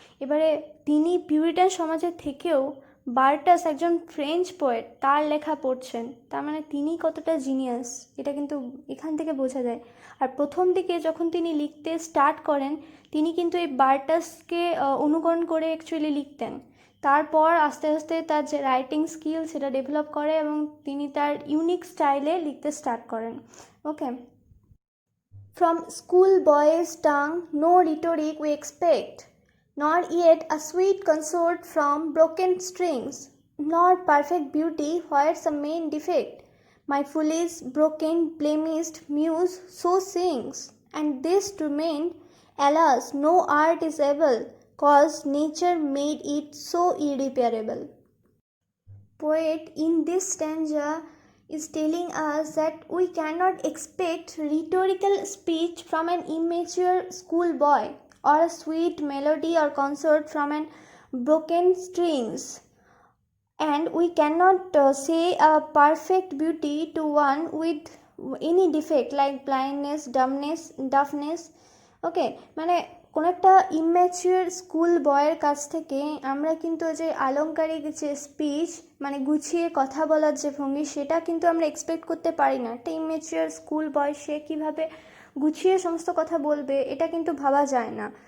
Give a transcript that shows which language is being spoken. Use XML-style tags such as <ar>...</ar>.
<bn>এবারে তিনি পিউরিটান সমাজের থেকেও বার্টাস একজন ফ্রেঞ্চ পোয়েট, তার লেখা পড়ছেন, তার মানে তিনি কতটা জিনিয়াস, এটা কিন্তু এখান থেকে বোঝা যায়। আর প্রথম দিকে যখন তিনি লিখতে স্টার্ট করেন, তিনি কিন্তু এই বার্টাসকে অনুকরণ করে অ্যাকচুয়ালি লিখতেন। তারপর আস্তে আস্তে তার যে রাইটিং স্কিল সেটা ডেভেলপ করে এবং তিনি তার ইউনিক স্টাইলে লিখতে স্টার্ট করেন।</bn> <en>Okay, from school boys tongue no rhetoric we expect, nor yet a sweet consort from broken strings, nor perfect beauty where's a main defect. My foolish, broken, blemished muse so sings, and this to mend, alas, no art is able, cause nature made it so irreparable. Poet in this stanza is telling us that we cannot expect rhetorical speech from an immature schoolboy, or a sweet melody or consort from an broken strings, and we cannot say a perfect beauty to one with any defect like blindness, deafness.</en> <bn>ওকে, মানে কোনো একটা immature school বয়ের কাছ থেকে আমরা কিন্তু যে আলংকারিক যে স্পিচ, মানে গুছিয়ে কথা বলার যে ভঙ্গি, সেটা কিন্তু আমরা এক্সপেক্ট করতে পারি না। একটা ইম্যাচিওর স্কুল বয় সে কীভাবে গুছিয়ে সমস্ত কথা বলবে, এটা কিন্তু ভাবা যায় না।</bn>